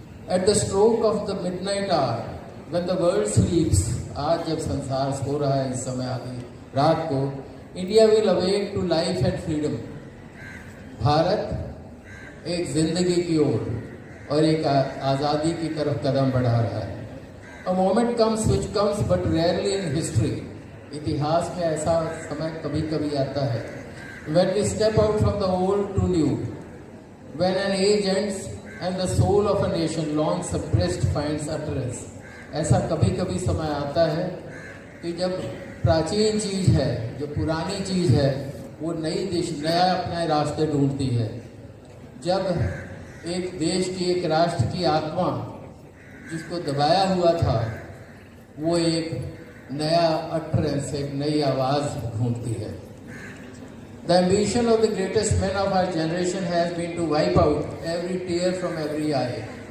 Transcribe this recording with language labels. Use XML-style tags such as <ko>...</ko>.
<en>at the stroke of the midnight hour when the world sleeps,</en> <hi>आज जब संसार सो रहा है, इस समय आधी रात को,</hi> <en>India will awake to life and freedom.</en> <hi>Bharat एक जिंदगी की ओर और एक आज़ादी की तरफ कदम बढ़ा रहा है।</hi> <en>A moment comes which comes but rarely in history.</en> <hi>इतिहास में ऐसा समय कभी कभी आता है,</hi> <en>when we step out from the old to new, when an age ends and the soul of a nation long suppressed finds utterance।</en> <hi>ऐसा कभी कभी समय आता है कि जब प्राचीन चीज़ है, जो पुरानी चीज़ है, वो नया अपने रास्ते ढूंढती है। जब एक देश की, एक राष्ट्र की आत्मा जिसको दबाया हुआ था, वो एक नया अटरेंस, एक नई आवाज़ ढूंढती है।</hi> <en>The ambition of the greatest men of our generation has been to wipe out every tear from every eye।</en>